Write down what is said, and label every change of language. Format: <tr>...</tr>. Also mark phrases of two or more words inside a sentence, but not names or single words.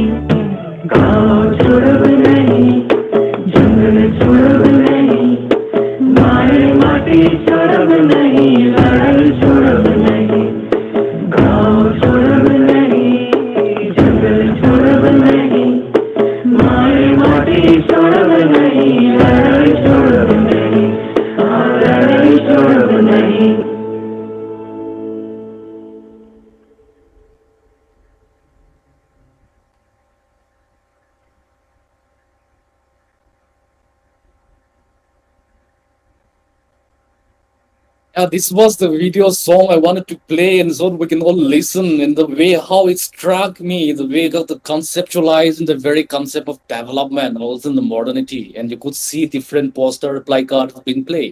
<sck>गाँव छोड़ब नहीं, जंगल छोड़ब नहीं, माए माटी छोड़ब नहीं, लड़ाई छोड़ब नहीं। गाँव छोड़ब नहीं, जंगल छोड़ब नहीं, माए माटी छोड़ब नहीं, लड़ाई छोड़ब नहीं, लड़ाई छोड़ब नहीं।</sck> <en>Yeah, this was the video song I wanted to play, and so we can all listen in the way how it struck me, the way of the conceptualizing the very concept of development, also in the modernity, and you could see different poster placards being played.</en>